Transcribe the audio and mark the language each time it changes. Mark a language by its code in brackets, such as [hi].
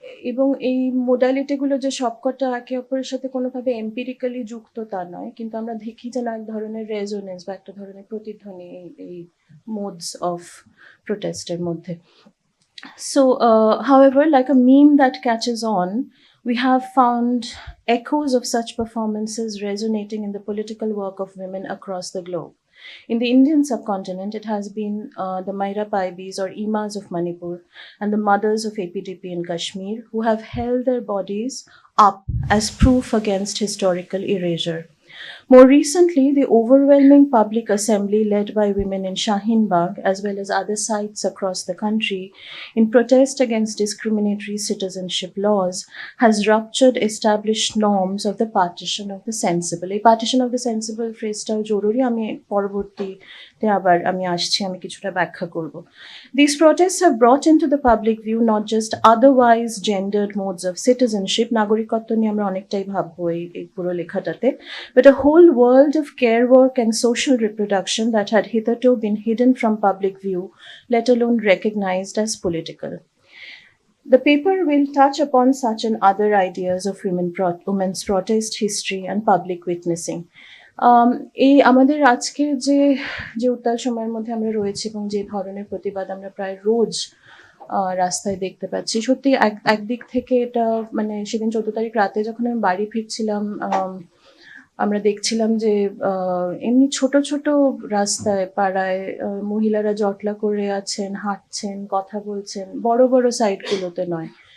[bn] এবং এই মোডালিটিগুলো যে সবকটা একে অপরের সাথে কোনোভাবে এম্পিরিক্যালি যুক্ত তা নয়, কিন্তু আমরা দেখি যেন এক ধরনের রেজোনেন্স বা একটা ধরনের প্রতিধ্বনি এই মোডস অফ প্রোটেস্টের মধ্যে। [en] So, however, like a meme that catches on, we have found echoes of such performances resonating in the political work of women across the globe. In the Indian subcontinent, it has been the Maira Paibis or Imas of Manipur and the mothers of APDP in Kashmir who have held their bodies up as proof against historical erasure. More recently, the overwhelming public assembly led by women in Shaheen Bagh, as well as other sites across the country, in protest against discriminatory citizenship laws, has ruptured established norms of the partition of the sensible. A partition of the sensible [bn] phrase-টাও জরুরি, আমি পরবর্তীতে আবার আমি আসছি, আমি কিছুটা ব্যাখ্যা করব। [en] These protests have brought into the public view not just otherwise gendered modes of citizenship, [bn] নাগরিকত্ব নিয়ে আমরা অনেকটাই ভাববো এই পুরো লেখাটাতে, [en] but a whole world of care work and social reproduction that had hitherto been hidden from public view, let alone recognized as political. The paper will touch upon such and other ideas of women's protest history and public witnessing. [bn] এই আমাদের আজকের যে উত্তাল সময়ের মধ্যে আমরা রয়েছি এবং যে ধরনের প্রতিবাদ আমরা প্রায় রোজ রাস্তায় দেখতে পাচ্ছি, সত্যি একদিক থেকে এটা মানে সেদিন 14 তারিখ রাতে যখন আমি বাড়ি ফিরছিলাম, আমরা দেখছিলাম যে এমনি ছোট ছোট রাস্তায় পাড়ায় মহিলারা জটলা করে আছেন, হাঁটছেন, কথা বলছেন, বড় বড় সাইটগুলোতে নয়।